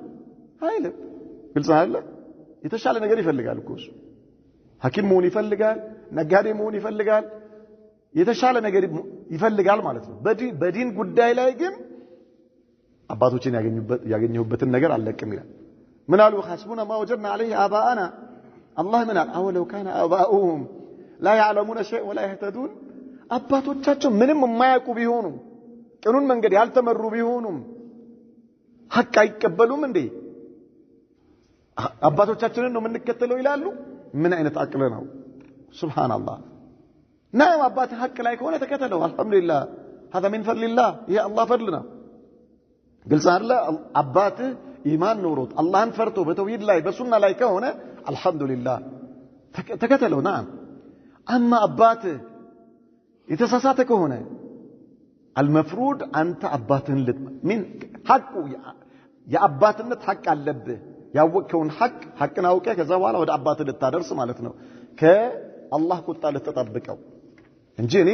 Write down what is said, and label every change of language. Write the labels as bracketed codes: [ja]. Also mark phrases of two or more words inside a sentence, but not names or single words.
[am] አይልም። ግልጽ አይደለ? የተሻለ ነገር ይፈልጋል እኮ እሱ። ሐኪም መሆን ይፈልጋል፣ ነጋዴ መሆን ይፈልጋል፣ የተሻለ ነገር ይፈልጋል ማለት ነው። በዲን ጉዳይ ላይ ግን አባቶችን ያገኘሁበትን ነገር አልለቅም ይላል። ምን አሉ? [ar] حسبنا ما وجدنا عليه آباءنا الله [am] ምን አለ? [ar] أولو كان آباؤهم لا يعلمون شيء ولا يهتدون [am] አባቶቻቸው ምንም የማያውቁ ቢሆኑም ቅኑን መንገድ ያልተመሩ ቢሆኑም ሐቅ አይቀበሉም እንዴ? አባቶቻችንን ነው የምንከተለው ይላሉ። ምን አይነት አቅል ነው? ሱብሃንአላህ። ናም አባት ሐቅ ላይ ከሆነ ተከተለው፣ አልহামዱሊላህ [ar] هذا من فضل الله [am] ይሄ አላህ ፈድል ነው። ግልጽ አይደለ? አባት ኢማን ኖሮት አላህን ፈርቶ በተውሂድ ላይ በሱና ላይ ከሆነ አልহামዱሊላህ ተከተለው። ናም አማ አባት የተሳሳተ ከሆነ المفروض አንተ አባትህን ምን ሐቁ የአባትነት ሐቅ አለብህ። ያወቀውን ሐቅን አውቀህ ከዛ በኋላ ወደ አባትህ ልታደርስ ማለት ነው። ከአላህ ቁጣ ልትጠብቀው እንጂ እኔ